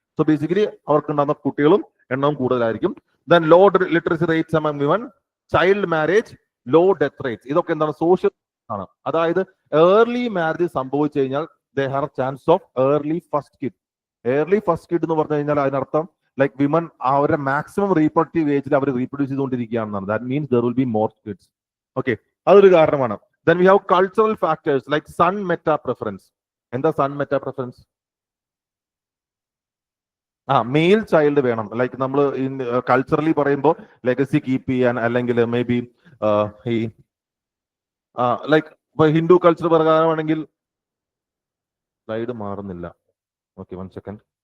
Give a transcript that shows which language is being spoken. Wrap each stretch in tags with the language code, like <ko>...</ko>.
<ml>So basically അവർക്ക് ഉണ്ടാകുന്ന കുട്ടികളും എണ്ണവും കൂടുതലായിരിക്കും.</ml> <en>Then low literacy rates among women, child marriage, low death rates.</en> <ml>ഇതൊക്കെ എന്താണ്? സോഷ്യൽ ആണ്. അതായത് ഏർലി മാരേജ് സംഭവിച്ചു കഴിഞ്ഞാൽ</ml> <en>They have chance of early first kid.</en> <ml>Early first kid എന്ന് പറഞ്ഞു കഴിഞ്ഞാൽ അതിനർത്ഥം ലൈക്ക് വിമൻ അവരുടെ മാക്സിമം റീപ്രൊഡക്റ്റീവ് ഏജിൽ അവർ reproduce ചെയ്തുകൊണ്ടിരിക്കുകയാണെന്നാണ്.</ml> <en>That means there will be more kids.</en> <ml>Okay, അതൊരു കാരണമാണ്.</ml> <en>Then we have cultural factors like sun meta preference.</en> <ml>എന്താ</ml> <en>sun meta preference?</en> <ml>Mail child വേണം. ലൈക്ക് നമ്മൾ കൾച്ചറലി പറയുമ്പോൾ ലെഗസി കീപ്പ് ചെയ്യാൻ, അല്ലെങ്കിൽ മേ ബി ഈ ലൈക്ക് ഇപ്പൊ ഹിന്ദു കൾച്ചർ പ്രകാരമാണെങ്കിൽ സ്ലൈഡ് മാറുന്നില്ല. Okay, 1 second.</ml>